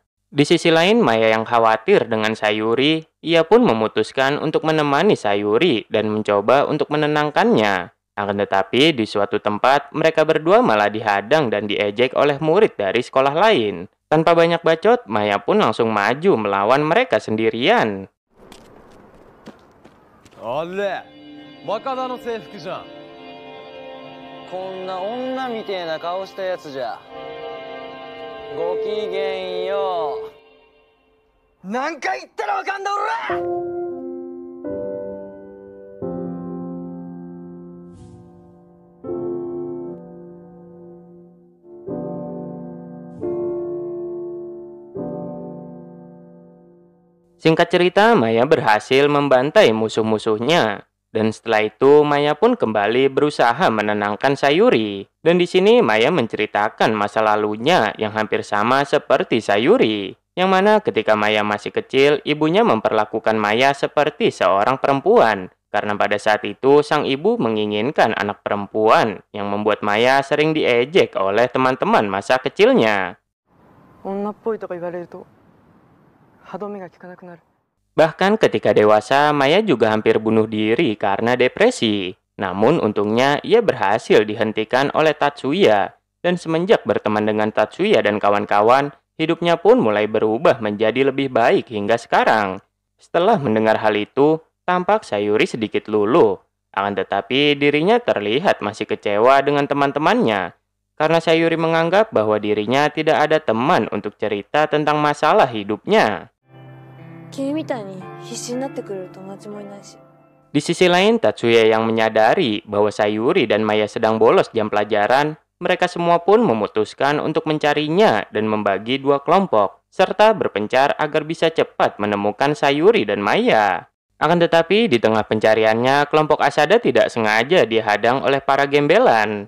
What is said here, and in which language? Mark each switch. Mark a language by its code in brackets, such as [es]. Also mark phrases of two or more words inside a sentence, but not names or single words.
[id] Di sisi lain, Maya yang khawatir dengan Sayuri, ia pun memutuskan untuk menemani Sayuri dan mencoba untuk menenangkannya. Akan tetapi, di suatu tempat, mereka berdua malah dihadang dan diejek oleh murid dari sekolah lain. Tanpa banyak bacot, Maya pun langsung maju melawan mereka sendirian. [ja] あれ若田の制服じゃん。こんな女みてえな顔したやつじゃ。ごきげんよう。何回言ったらわかんだおら。 [id] Singkat cerita, Maya berhasil membantai musuh-musuhnya. Dan setelah itu, Maya pun kembali berusaha menenangkan Sayuri. Dan di sini Maya menceritakan masa lalunya yang hampir sama seperti Sayuri. Yang mana ketika Maya masih kecil, ibunya memperlakukan Maya seperti seorang perempuan. Karena pada saat itu, sang ibu menginginkan anak perempuan yang membuat Maya sering diejek oleh teman-teman masa kecilnya. [ja] 女っぽいとか言われると歯止めが効かなくなる。 [id] Bahkan ketika dewasa, Maya juga hampir bunuh diri karena depresi. Namun untungnya ia berhasil dihentikan oleh Tatsuya. Dan semenjak berteman dengan Tatsuya dan kawan-kawan, hidupnya pun mulai berubah menjadi lebih baik hingga sekarang. Setelah mendengar hal itu, tampak Sayuri sedikit luluh. Akan tetapi dirinya terlihat masih kecewa dengan teman-temannya. Karena Sayuri menganggap bahwa dirinya tidak ada teman untuk cerita tentang masalah hidupnya. [ja] 君みたいに必死になってくれる友達もいないし。 [id] Di sisi lain, Tatsuya yang menyadari bahwa Sayuri dan Maya sedang bolos jam pelajaran, mereka semua pun memutuskan untuk mencarinya dan membagi dua kelompok, serta berpencar agar bisa cepat menemukan Sayuri dan Maya. Akan tetapi, di tengah pencariannya, kelompok Asada tidak sengaja dihadang oleh para gembelan.